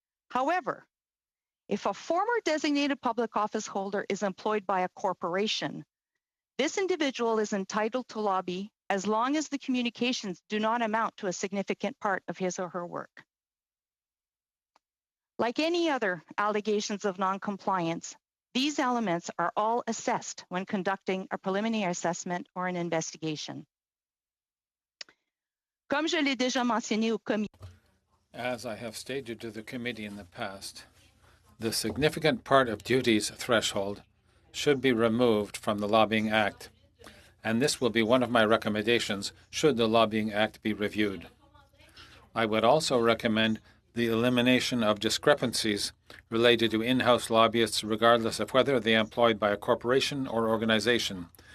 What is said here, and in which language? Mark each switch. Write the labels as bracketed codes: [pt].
[en] However, if a former designated public office holder is employed by a corporation, this individual is entitled to lobby as long as the communications do not amount to a significant part of his or her work. Like any other allegations of non-compliance, these elements are all assessed when conducting a preliminary assessment or an investigation. [fr] Comme je l'ai déjà mentionné au comité. [en] As I have stated to the committee in the past, the significant part of duties threshold should be removed from the Lobbying Act, and this will be one of my recommendations should the Lobbying Act be reviewed. I would also recommend the elimination of discrepancies related to in-house lobbyists regardless of whether they are employed by a corporation or organization.